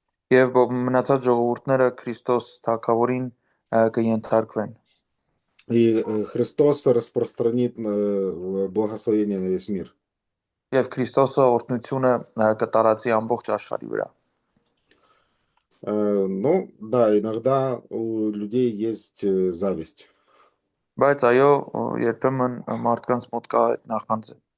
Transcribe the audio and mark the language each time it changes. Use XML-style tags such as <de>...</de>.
<hy>Եվ մնացած ժողովուրդները Քրիստոս թագավորին կընթարկվեն։</hy> <ru>И Христос распространит благословение на весь мир.</ru> <hy>Եվ Քրիստոսը օրհնությունը կտարածի ամբողջ աշխարհի վրա։</hy> <ru>Ну, да, иногда у людей есть зависть.</ru> <hy>Բայց այո, երբեմն մարդկանց մոտ կա այդ նախանձը։</hy>